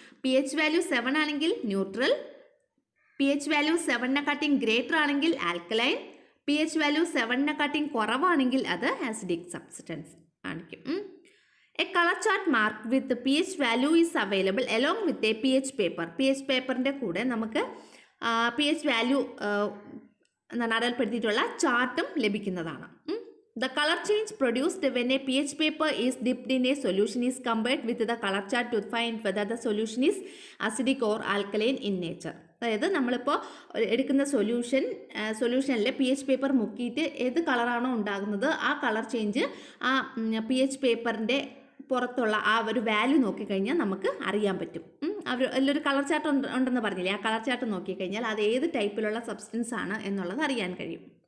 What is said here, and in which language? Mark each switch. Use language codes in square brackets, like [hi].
[ml] P H value 7 ആണെങ്കിൽ neutral, P H value 7-നെക്കാട്ടിയും greater ആണെങ്കിൽ alkaline, P H value 7-നെക്കാട്ടിയും കുറവാണെങ്കിൽ അത് ആസിഡിക് സബ്സ്റ്റൻസ് ആയിരിക്കും. [en] A colour chart mark with P H value is available along with a P H paper. [ml] P H പേപ്പറിൻ്റെ കൂടെ നമുക്ക് P H value എന്താണ് അടയാളപ്പെടുത്തിയിട്ടുള്ള ചാർട്ടും ലഭിക്കുന്നതാണ്. [en] The color change produced when a pH paper is dipped in a solution is compared with the color chart to find whether the solution is acidic or alkaline in nature. [ml] അതായത് നമ്മളിപ്പോൾ എടുക്കുന്ന സൊല്യൂഷനിൽ P H paper മുക്കിയിട്ട് ഏത് കളറാണോ ഉണ്ടാകുന്നത് ആ colour change ആ P H പേപ്പറിൻ്റെ പുറത്തുള്ള ആ ഒരു വാല്യൂ നോക്കിക്കഴിഞ്ഞാൽ നമുക്ക് അറിയാൻ പറ്റും. അതിലൊരു കളർ ചാർട്ട് ഉണ്ടെന്ന് പറഞ്ഞില്ലേ, ആ കളർ ചാർട്ട് നോക്കിക്കഴിഞ്ഞാൽ അത് ഏത് ടൈപ്പിലുള്ള സബ്സ്റ്റൻസ് ആണ് എന്നുള്ളത് അറിയാൻ കഴിയും.